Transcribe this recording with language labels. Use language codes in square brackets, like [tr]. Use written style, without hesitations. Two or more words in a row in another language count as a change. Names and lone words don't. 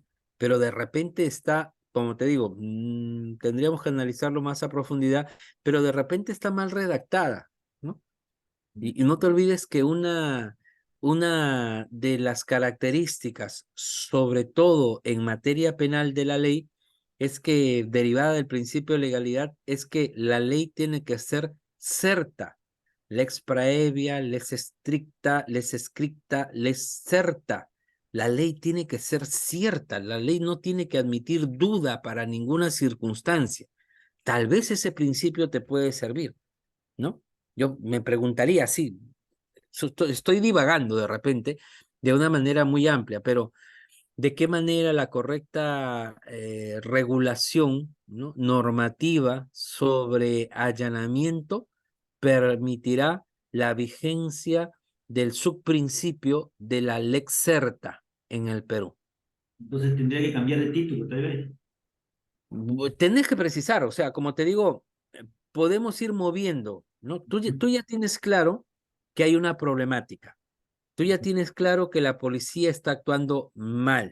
[es] Pero de repente está, como te digo, tendríamos que analizarlo más a profundidad, pero de repente está mal redactada, ¿no? Y no te olvides que una de las características, sobre todo en materia penal de la ley, es que, derivada del principio de legalidad, es que la ley tiene que ser certa, [la] lex praevia, lex stricta, lex scripta, lex certa. [es] La ley tiene que ser cierta, la ley no tiene que admitir duda para ninguna circunstancia. Tal vez ese principio te puede servir, ¿no? Yo me preguntaría, sí, estoy divagando de repente de una manera muy amplia, pero ¿de qué manera la correcta regulación, ¿no? normativa sobre allanamiento permitirá la vigencia del subprincipio de la [la] lex certa [es] en el Perú? entonces tendría que cambiar de título, tal vez. Tenés que precisar, o sea, como te digo, podemos ir moviendo, ¿no? Tú ya tienes claro que hay una problemática. Tú ya tienes claro que la policía está actuando mal.